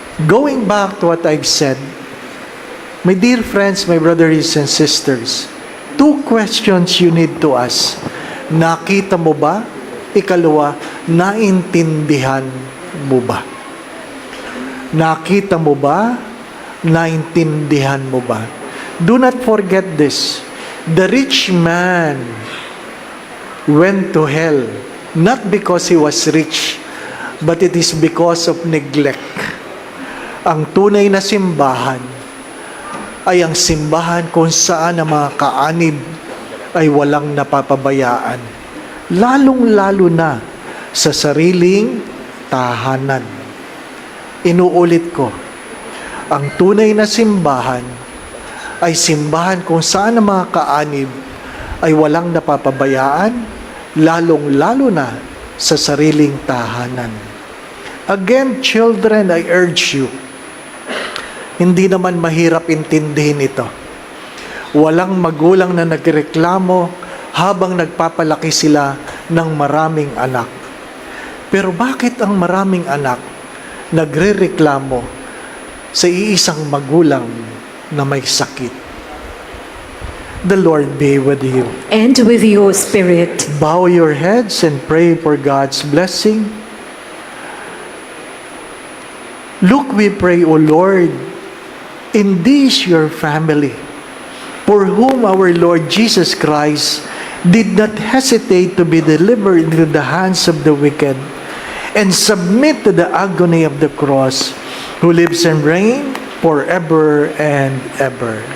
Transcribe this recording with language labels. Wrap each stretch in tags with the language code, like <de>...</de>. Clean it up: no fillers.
<en>Going back to what I've said, my dear friends, my brothers and sisters, 2 questions you need to ask.</en> <tl>Nakita mo ba? Ikalawa, naintindihan mo ba? Nakita mo ba? Naintindihan mo ba?</tl> <en>Do not forget this. The rich man went to hell not because he was rich, but it is because of neglect.</en> <tl>Ang tunay na simbahan ay ang simbahan kung saan ang mga kaanib ay walang napapabayaan, lalong-lalo na sa sariling tahanan. Inuulit ko, ang tunay na simbahan ay simbahan kung saan ang mga kaanib ay walang napapabayaan, lalong-lalo na sa sariling tahanan.</tl> <en>Again, children, I urge you,</en> <tl>hindi naman mahirap intindihin ito. Walang magulang na nagreklamo habang nagpapalaki sila ng maraming anak. Pero bakit ang maraming anak nagrereklamo sa iisang magulang na may sakit?</tl> <en>The Lord be with you. And with your spirit. Bow your heads and pray for God's blessing. Look, we pray, O Lord, in this your family, for whom our Lord Jesus Christ did not hesitate to be delivered into the hands of the wicked and submit to the agony of the cross, who lives and reigns forever and ever.</en>